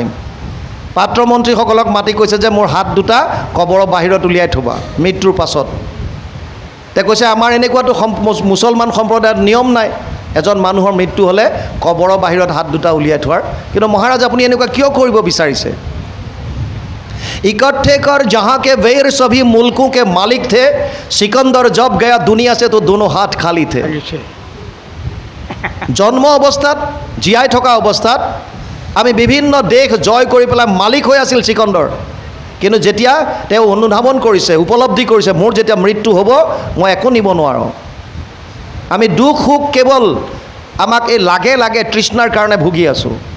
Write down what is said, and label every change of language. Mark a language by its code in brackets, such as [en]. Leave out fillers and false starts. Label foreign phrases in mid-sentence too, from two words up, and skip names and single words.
[as] পাত্ৰমন্ত্ৰীসকলক মাতি কৈছে যে মোৰ হাত দুটা কবৰৰ বাহিৰত উলিয়াই থ'বা মৃত্যুৰ পাছত। তে কৈছে আমাৰ এনেকুৱাতো মুছলমান সম্প্ৰদায়ত নিয়ম নাই, এজন মানুহৰ মৃত্যু হ'লে কবৰৰ বাহিৰত হাত দুটা উলিয়াই থোৱাৰ। কিন্তু মহাৰাজ আপুনি এনেকুৱা কিয় কৰিব বিচাৰিছে? [hi] इकट्ठे कर जहाँ के वेर सभी मुल्कों के मालिक थे, सिकंदर जब गया दुनिया से तो दोनों हाथ खाली थे। [as] জন্ম অৱস্থাত, जीयाই থকা অৱস্থাত আমি বিভিন্ন দেশ জয় কৰি পেলাই মালিক হৈ আছিল চিকন্দৰ। কিন্তু যেতিয়া তেওঁ অনুধাৱন কৰিছে, উপলব্ধি কৰিছে, মোৰ যেতিয়া মৃত্যু হ'ব মই একো নিব নোৱাৰোঁ, আমি দুখ সুখ কেৱল আমাক এই লাগে লাগে তৃষ্ণাৰ কাৰণে ভুগি আছোঁ।